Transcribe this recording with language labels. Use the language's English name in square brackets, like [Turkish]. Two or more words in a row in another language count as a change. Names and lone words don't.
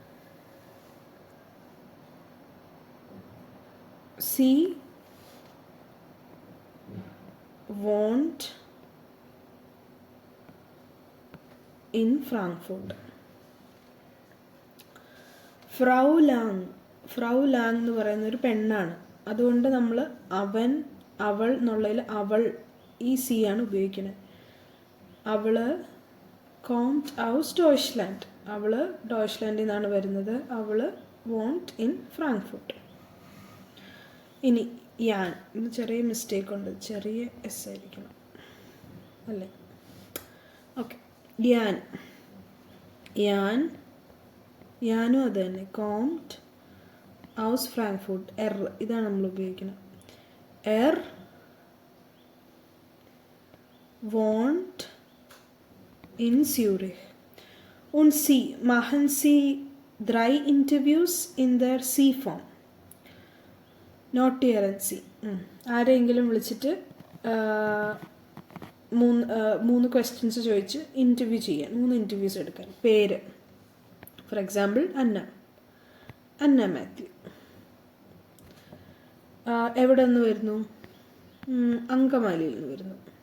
[German] Sie wohnt in Frankfurt. [Malayalam] Frau Lang എന്ന് പറയുന്ന ഒരു പെണ്ണാണ്. അതുകൊണ്ട് നമ്മൾ അവൻ, അവൾ എന്നുള്ളതിൽ അവൾ ഈ സി ആണ് ഉപയോഗിക്കുന്നത്. അവൾ [German] kommt aus Deutschland, [Malayalam] അവൾ ഡോയ്ച്ച്ലാൻഡിൽ നിന്നാണ് വരുന്നത്. [German] അവൾ wohnt in Frankfurt. [Malayalam] ഇനി യാൻ, ഇന്ന് ചെറിയ മിസ്റ്റേക്ക് ഉണ്ട്, ചെറിയ എസ് ആയിരിക്കണം അല്ലേ? ഓക്കെ. യാനും അത് തന്നെ. [German] kommt aus Frankfurt, [Malayalam] എർ ഇതാണ് നമ്മൾ ഉപയോഗിക്കുന്നത്. [German] എർ wohnt in Zürich. Und Sie, machen Sie 3 Interviews in der C-Form. Notieren Sie. [Malayalam] ആരെങ്കിലും വിളിച്ചിട്ട് 3 ക്വസ്റ്റ്യൻസ് ചോദിച്ച് ഇൻ്റർവ്യൂ ചെയ്യാൻ, 3 ഇൻ്റർവ്യൂസ് എടുക്കാൻ. പേര് [English] for example [Malayalam] അന്ന മാത്യു. എവിടെ നിന്ന് വരുന്നു? അങ്കമാലിയിൽ നിന്ന് വരുന്നു.